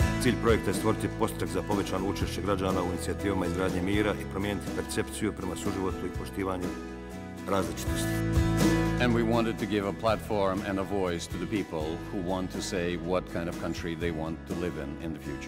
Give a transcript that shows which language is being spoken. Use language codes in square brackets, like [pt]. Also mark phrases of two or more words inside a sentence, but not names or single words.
[bs] Cilj projekta je stvoriti podstakak za povećano učešće građana u inicijativama izgradnje mira i promijeniti percepciju prema suživotu i poštivanju različitosti. [en] And we wanted to give a platform and a voice to the people who want to say what kind of country they want to live in the future.